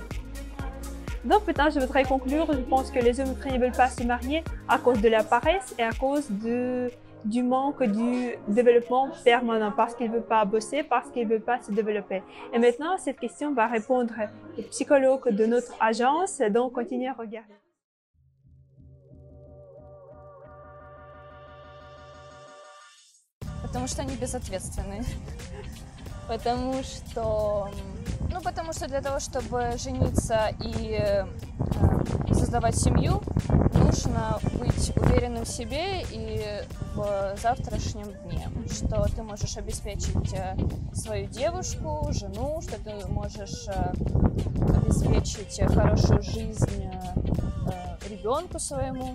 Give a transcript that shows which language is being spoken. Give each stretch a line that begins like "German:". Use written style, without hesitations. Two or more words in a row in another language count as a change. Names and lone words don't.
French: Donc maintenant, je voudrais conclure. Je pense que les hommes ukrainiens ne veulent pas se marier à cause de la paresse et à cause du manque du développement permanent, parce qu'ils ne veulent pas bosser, parce qu'ils ne veulent pas se développer. Et maintenant, cette question va répondre le psychologue de notre agence, donc continuez à regarder.
Russian: Потому что они безответственны. Потому что для того, чтобы жениться и создавать семью, нужно быть уверенным в себе и в завтрашнем дне, что ты можешь обеспечить свою девушку, жену, что ты можешь обеспечить хорошую жизнь ребенку своему.